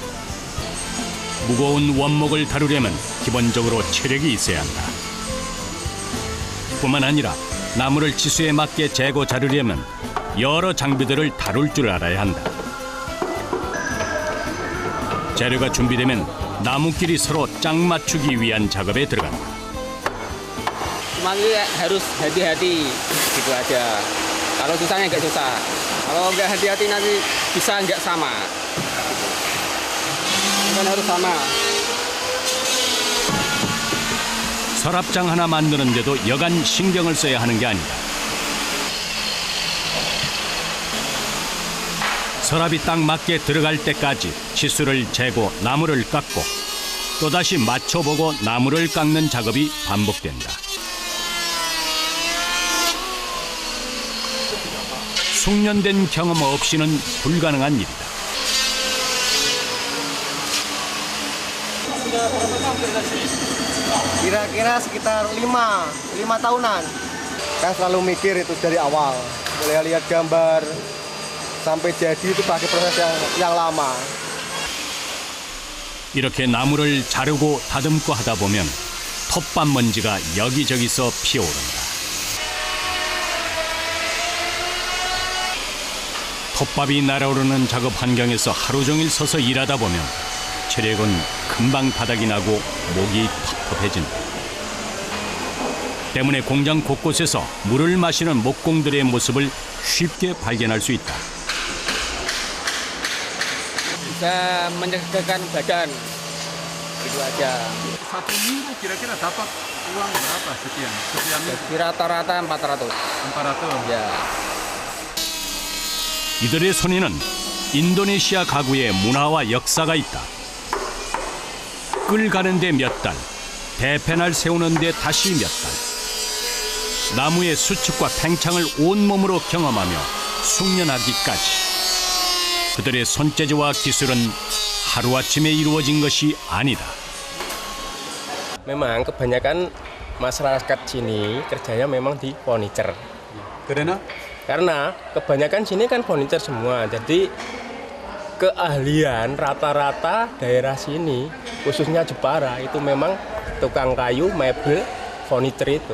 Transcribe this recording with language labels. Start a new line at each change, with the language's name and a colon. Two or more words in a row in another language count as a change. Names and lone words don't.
Korean: 무거운 원목을 다루려면 기본적으로 체력이 있어야 한다. 뿐만 아니라 나무를 치수에 맞게 재고 자르려면 여러 장비들을 다룰 줄 알아야 한다. 재료가 준비되면 나무끼리 서로 짝 맞추기 위한 작업에 들어간다.
Indonesian: Cuma harus hati-hati gitu aja. Kalau susahnya nggak susah. Kalau nggak hati-hati nanti bisa nggak sama. Kan harus sama.
Korean: 서랍장 하나 만드는데도 여간 신경을 써야 하는 게 아니다. 서랍이 딱 맞게 들어갈 때까지 치수를 재고 나무를 깎고 또다시 맞춰보고 나무를 깎는 작업이 반복된다. 숙련된 경험 없이는 불가능한 일이다.
Indonesian: Kira-kira sekitar 5 tahunan. Kan selalu mikir itu dari awal. Mulai lihat gambar sampai jadi itu pakai proses yang lama.
Korean: 이렇게 나무를 자르고 다듬고 하다 보면 톱밥 먼지가 여기저기서 피어오른다. 톱밥이 날아오르는 작업 환경에서 하루 종일 서서 일하다 보면 체력은 금방 바닥이 나고 목이 텁텁해진다. 때문에 공장 곳곳에서 물을 마시는 목공들의 모습을 쉽게 발견할 수 있다.
Indonesian: Bisa menyegarkan badan. Gitu aja. Satu minggu kira-kira dapat uang berapa sekian? Sekian Jadi rata-rata 400. 400. Ya.
Korean: 이들의 손에는 인도네시아 가구의 문화와 역사가 있다. 끌 가는데 몇 달, 대패날 세우는데 다시 몇 달. 나무의 수축과 팽창을 온몸으로 경험하며 숙련하기까지. 그들의 손재주와 기술은 하루아침에 이루어진 것이 아니다.
Indonesian: Memang kebanyakan masyarakat sini kerjanya memang di furniture. Karena kebanyakan sini kan furniture semua. Jadi keahlian rata-rata daerah sini, khususnya Jepara, itu memang tukang kayu, mebel, furniture itu.